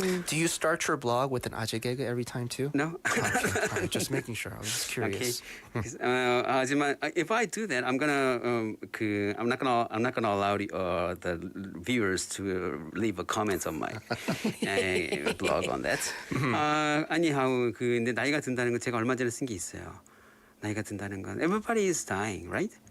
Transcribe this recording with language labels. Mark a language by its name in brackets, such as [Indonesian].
[English] Do you start your blog with an 아재 개그 every time too? No. Okay. I'm just making sure. I was just curious. [Korean] 하지만 [English] if I do that, I'm not gonna allow the viewers to leave a comment on my blog on that. [Korean] anyhow, 근데 나이가 든다는 건 제가 얼마 전에 쓴 게 있어요. 나이가 든다는 건 [English] everybody is dying, right?